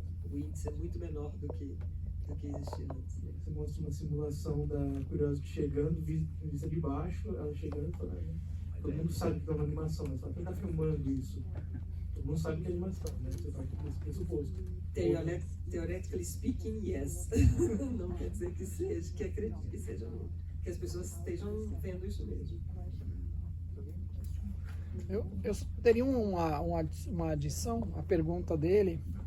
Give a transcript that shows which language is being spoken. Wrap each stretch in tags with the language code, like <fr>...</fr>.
<pt>O índice é muito menor do que existia antes. Você mostra uma simulação da Curiosity chegando, vista de baixo, ela chegando e falando, todo mundo sabe que é uma animação, mas só quem está filmando isso. Todo mundo sabe que é animação, né? Você parte desse pressuposto.</pt> <en>Theoretically speaking, yes.</en> <pt>Não quer dizer que seja, que acredite que seja, que as pessoas estejam vendo isso mesmo. Eu teria uma adição à pergunta dele.</pt>